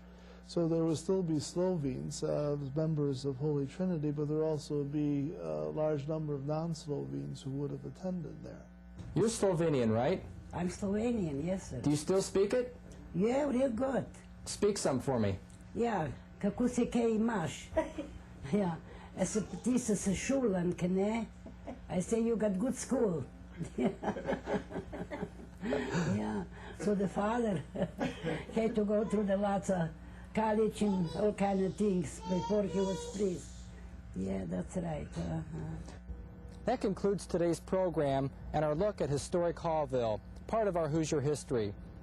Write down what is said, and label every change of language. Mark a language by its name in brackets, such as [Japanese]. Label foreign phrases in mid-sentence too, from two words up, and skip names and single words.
[English] So there would still be Slovenes, members of Holy Trinity, but there also would be a large number of non-Slovenes who would have attended there. You're Slovenian, right? I'm Slovenian, yes, sir. Do you still speak it? Yeah, real good. Speak some for me. [Slovenian] Ja, kako se kaj imaš? Ja, ti si se šulan, ka ne? [English] I say you got good school. Yeah, so the father had to go through the lots of college and all kind of things before he was priest. Yeah, that's right. That concludes today's program and our look at historic Haughville, part of our Hoosier history.